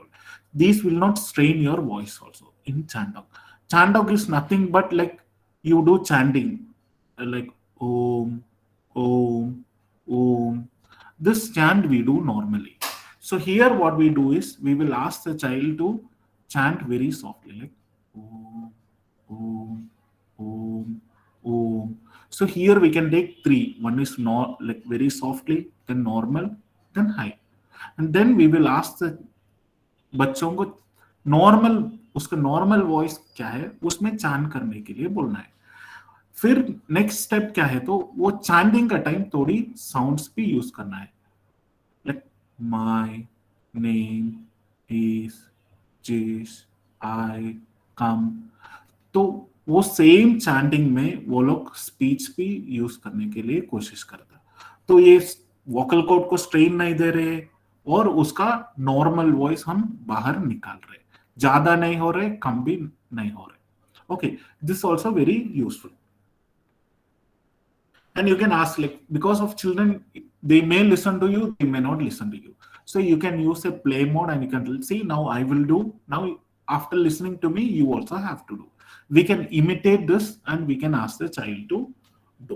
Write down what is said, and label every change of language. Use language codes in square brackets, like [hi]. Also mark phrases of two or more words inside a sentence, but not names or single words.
[en] These will not strain your voice also in chant talk. Chant talk is nothing but like you do chanting, like om, om, om. This chant we do normally. So here what we do is we will ask the child to chant very softly, like om, om, om, om. So here we can take three. One is not like very softly, then normal, then high. And then we will ask the [hi] बच्चों को नॉर्मल, उसका [en] normal voice [hi] क्या है उसमें चैंट करने के लिए बोलना है. फिर [en] next step [hi] क्या है, तो वो चैंटिंग का टाइम थोड़ी साउंड्स भी यूज करना है, [en] like my name is [hi] जिस आई कम. तो वो [en] same chanting [hi] में वो लोग स्पीच भी यूज करने के लिए कोशिश करता है. तो ये [en] vocal cord [hi] को स्ट्रेन नहीं दे रहे और उसका [en] normal voice [hi] हम बाहर निकाल रहे, ज्यादा नहीं हो रहे, कम भी नहीं हो रहे. [en] Okay, this also very useful. And you can ask, like, because of children, they may listen to you, they may not listen to you. So you can use a play mode and you can see, now I will do, now after listening to me, you also have to do. We can imitate this and we can ask the child to do.